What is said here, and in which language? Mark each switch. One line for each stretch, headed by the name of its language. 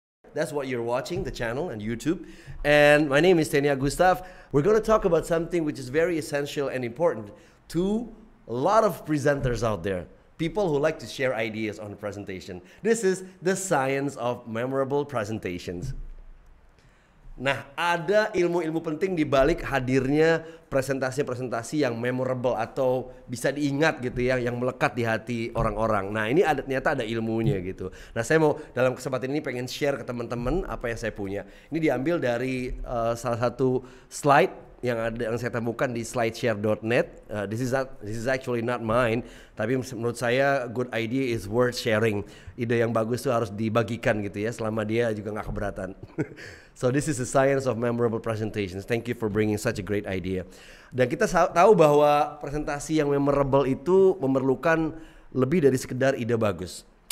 English: That's what you're watching, the channel and YouTube. And my name is Tenia Gustav. We're going to talk about something which is very essential and important to a lot of presenters out there. People who like to share ideas on presentation. This is the science of memorable presentations.
Indonesian: Nah, ada ilmu-ilmu penting di balik hadirnya presentasi-presentasi yang memorable atau bisa diingat gitu ya, yang melekat di hati orang-orang. Nah, ini ternyata ada ilmunya gitu. Nah, saya mau dalam kesempatan ini pengen share ke teman-teman apa yang saya punya. Ini diambil dari salah satu slide yang saya temukan di slideshare.net.
English: This is actually not mine,
Indonesian: tapi menurut saya
English: good idea is worth sharing.
Indonesian: Ide yang bagus tuh harus dibagikan gitu ya, selama dia juga nggak keberatan.
English: So this is the science of memorable presentations. Thank you for bringing such a great idea.
Indonesian: Dan kita tahu bahwa presentasi yang memorable itu memerlukan lebih dari sekedar ide bagus.